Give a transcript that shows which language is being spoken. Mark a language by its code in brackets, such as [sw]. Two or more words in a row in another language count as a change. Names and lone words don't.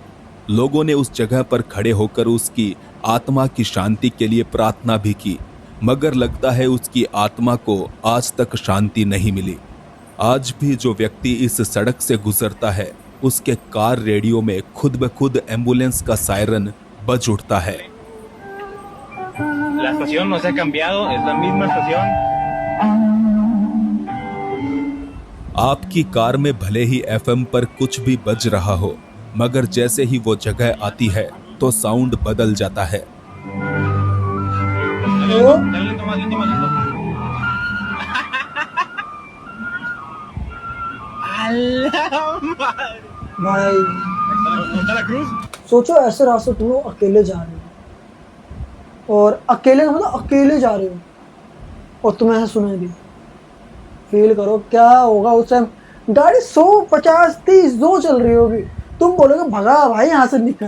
[hi] लोगों ने उस जगह पर खड़े होकर उसकी आत्मा की शांति के लिए प्रार्थना भी की, मगर लगता है उसकी आत्मा को आज तक शांति नहीं मिली। आज भी जो व्यक्ति इस सड़क से गुजरता है, उसके [en] car radio [hi] में खुद ब खुद एम्बुलेंस का सायरन बज उठता है। [es] La estación no se ha cambiado, es la misma estación. [hi] आपकी कार में भले ही एफएम पर कुछ भी बज रहा हो, मगर जैसे ही वो जगह आती है तो साउंड बदल जाता है। भाई [es] ¿Monta la cruz? [hi] सोचो ऐसे रास्ते तुम लोग अकेले जा रहे हो, और अकेले का मतलब अकेले जा रहे हो, और तुम्हें ऐसा सुनाई दे। फील करो क्या होगा उस टाइम। गाड़ी 100, 50, 30 जो चल रही होगी, तुम बोलोगे भगा भाई यहाँ से निकल।